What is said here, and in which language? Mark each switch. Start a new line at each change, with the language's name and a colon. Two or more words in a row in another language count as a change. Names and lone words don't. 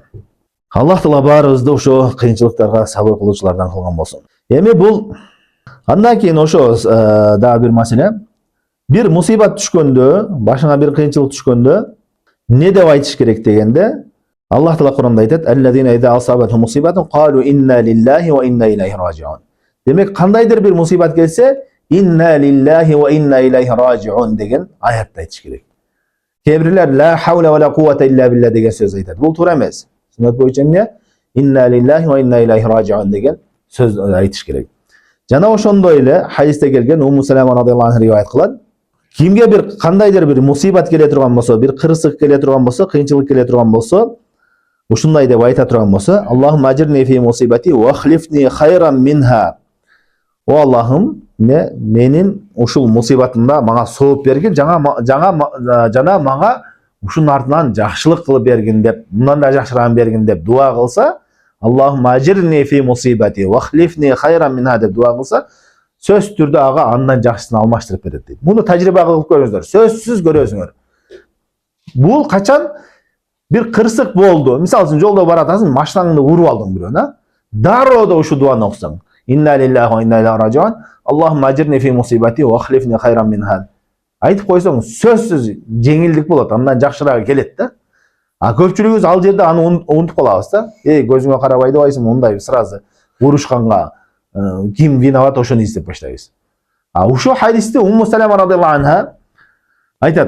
Kyrgyz: Аллах Таала баарыбызды ошо кыйынчылыктарга сабыр кылуучулардан кылган болсун. Эми бул андан кийин ошо дагы бир маселе. Бир мусибат түшкөндө, башыңа бир кыйынчылык түшкөндө не деп айтыш керек дегенде, Аллах Таала Кур'анда айтат:
Arabic: "الذين إذا أصابتهم مصيبة قالوا إنا لله وإنا إليه راجعون."
Kyrgyz: Демек, кандайдыр бир мусибат келсе,
Arabic: إنا لله وإنا إليه راجعون
Kyrgyz: деген аятты айтыш керек. Кейбирлер
Arabic: لا حول ولا قوة إلا بالله
Kyrgyz: деген сөз айтат. Бул туура эмес. Сүннөт боюнча эмне?
Arabic: إنا لله وإنا إليه راجعون
Kyrgyz: деген сөз айтыш керек. Жана ошондой эле хадисте келген Умму Салама
Arabic: رضي الله عنها
Kyrgyz: риваят кылат. Кимге бир кандайдыр бир мусибат келе турган болсо, бир кырсык келе турган болсо, кыйынчылык келе турган болсо, ушундай деп айта турган болсо,
Arabic: اللهم أجرني في مصيبتي واخلفني خيرا منها.
Kyrgyz: О Аллахым, менин ушул мусибатымда мага сооп бергин, жана мага ушунун артынан жакшылык кылып бергин деп, мындан да жакшырагын бергин деп дуа кылса,
Arabic: اللهم أجرني في مصيبتي واخلفني خيرا منها
Kyrgyz: деп дуа кылса, сөз түрдө ага андан жакшысын алмаштырып берет дейт. Муну тажрыйба кылып көрүңүздөр, сөзсүз көрөсүңөр. Бул качан бир кырсык болду. Мисалы үчүн жолдо баратасың, машинаңды уруп алдың бирөөнө. Дароо да ушу дуаны окусаң.
Arabic: إنا لله وإنا إليه راجعون اللهم أجرني في مصيبتي واخلفني خيرا منها.
Kyrgyz: Айтып койсоң, сөзсүз жеңилдик болот, андан жакшыраагы келет да. А көпчүлүгүбүз ал жерде аны унутуп калабыз да. Көзүңө карабай дебайсың, мындай сразу урушканга ким виноват, ошону издеп баштайбыз. А ушул хадисти Умму Салама
Arabic: رضي الله عنها
Kyrgyz: айтат.